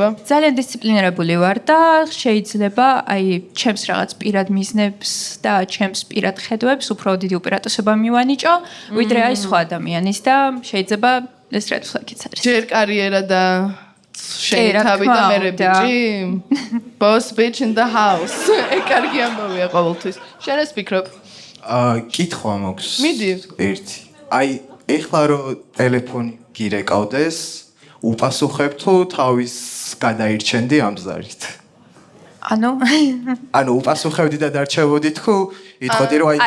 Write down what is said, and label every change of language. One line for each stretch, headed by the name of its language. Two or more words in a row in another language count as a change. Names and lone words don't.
Georgian: ძალიან დისციპლინირებული ვარ და შეიძლება აი ჩემს რაღაც პირად მიზნებს და ჩემს პირად ხედვებს უფრო დიდი უპირატესობა მივანიჭო, ვიდრე აი სხვა ადამიანის და შეიძლება ეს
English: red flag-
Georgian: იც არის. ჯერ კარიერა და შენ თავი და მე ბიჭი.
English: Boss bitch in the house.
Georgian: კარგი ამბავია ყოველთვის. შენ ეს ფიქრობ? კითხვა მაქვს. მიდი. ერთი. აი, ეხლა რომ ტელეფონი გირეკავდეს, უპასუხებ თუ თავის გადაირჩენდი ამ ზარით? ანუ უპასუხებდი და დარჩებოდი თუ იტყოდი რომ აი